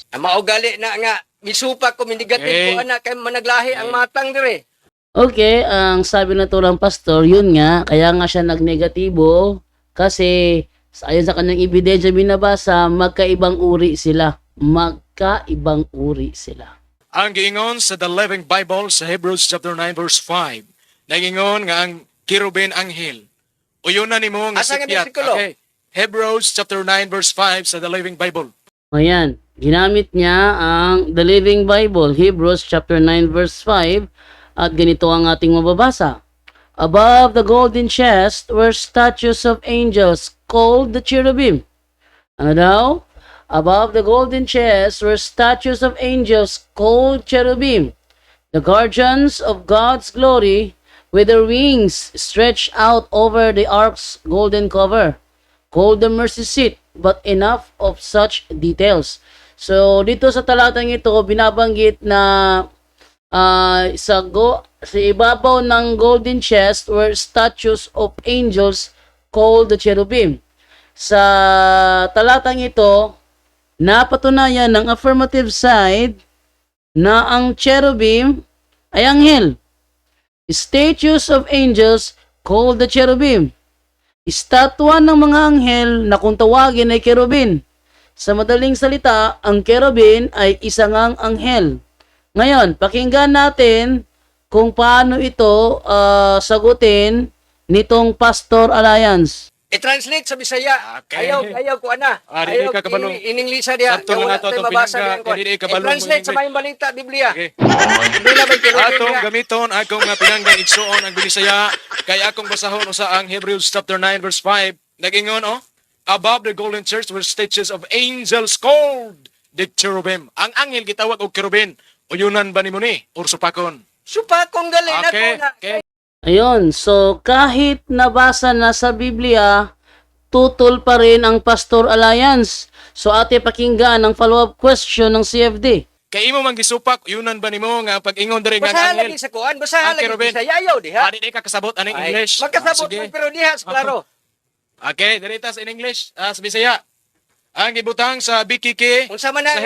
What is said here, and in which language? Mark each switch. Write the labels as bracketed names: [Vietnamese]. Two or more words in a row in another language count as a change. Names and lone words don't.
[Cebuano] Ang maugali na nga, misupak ko, minigative ko, anak, kay managlahi ang matang dire. [Filipino] Okay, ang sabi na to ng pastor, yun nga, kaya nga siya nagnegatibo kasi ayon sa kanyang ebidensya binabasa, magkaibang uri sila. [Cebuano] Ang giingon sa The Living Bible sa [English] Hebrews chapter 9 verse 5. [Cebuano] Nagingon nga ang kirubin anghel. Uyunan nimo nga Asa nga sipyat. bersikulo? [English] Okay. Hebrews chapter 9 verse 5 [Cebuano] sa [English] The Living Bible. [Filipino] Ayan, ginamit niya ang The Living Bible, [English] Hebrews chapter 9 verse 5, [Filipino] at ganito ang ating mababasa. [English] Above the golden chest were statues of angels called the cherubim. [Filipino] Ano daw? [English] Above the golden chest were statues of angels called cherubim, the guardians of God's glory, with their wings stretched out over the ark's golden cover, called the mercy seat, but enough of such details. [Filipino] So, dito sa talatang ito, binabanggit na sa ibabaw ng [English] golden chest were statues of angels called the cherubim. [Filipino] Sa talatang ito, napatunayan ng [English] affirmative side [Filipino] na ang cherubim ay anghel. Statues of angels called the cherubim. Estatwa ng mga anghel na kung tawagin ay kerubin. Sa madaling salita, ang kerubin ay isang anghel. Ngayon, pakinggan natin kung paano ito sagutin nitong Pastor Alliance. I-translate sa Bisaya. Okay. [Cebuano] Ayaw ko ana. Dili ka kabalong. Ininglisa diha. Sakto na nato itong pinangga, dili ka kabalong I-translate sa mo mayong balita Biblia. Okay. [Filipino] Hindi na may kirubin [Cebuano] Atong diha. gamiton akong nga pinanggan igsuon ang Binisaya kay akong basahon usa ang [English] Hebrews chapter 9 verse 5. [Cebuano] Nagingon [English] above the golden church were statues of angels called the cherubim. [Cebuano] Ang anghel gitawag og cherubim. Uyunan ba nimo ni or supakon? Supakong gali na Okay. ko na. Okay. [Filipino] Ayun, so kahit nabasa na sa Biblia, tutol pa rin ang Pastor Alliance. So ate pakinggan ang [English] follow-up question [Filipino] ng CFD. [Cebuano] Kay imo man gisupak, uyunan ba nimo nga pag-ingon diri nga Basahan anghel? lagi sa kuan, basahan Ang lagi kerubin. sa Bisaya. Ayaw diha. Di ka kasabot aning Ay, English. magkasabot Sige. man, pero diha klaro. Okay, diritas [English] in English, [Cebuano] sa Bisaya. Ang gibutang sa BKK Unsa man na sa